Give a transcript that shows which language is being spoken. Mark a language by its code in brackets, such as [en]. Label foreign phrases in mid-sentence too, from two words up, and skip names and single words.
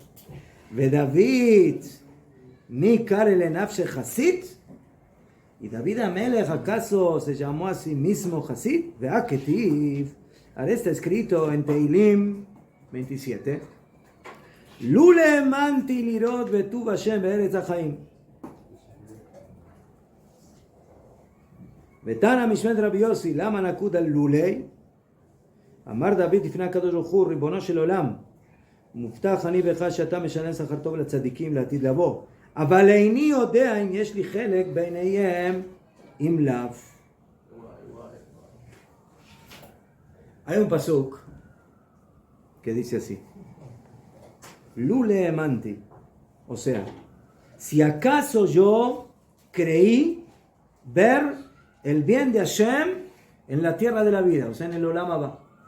[he] ודוד נקרא לנפשו חסיד. [es] ¿Y David HaMelech acaso se llamó a sí mismo Hasid? [he] והא כתיב. [es] Ahora está escrito en Teilim 27. [he] לולא האמנתי לראות בטוב השם בארץ החיים. תנא משום רבי יוסי, למה נקוד על לולא. אמר דוד לפני הקדוש ברוך הוא, ריבונו של עולם, מובטח אני בך שאתה משלם שכר טוב לצדיקים לעתיד לבוא, אבל איני יודע אם יש לי חלק ביניהם אם לאו. [es] Hay un pasuk que dice así: [he] לולא האמנתי, [es] o sea, si acaso yo creí ver el bien de Hashem en la tierra de la vida, o sea, en el [he] עולם הבא.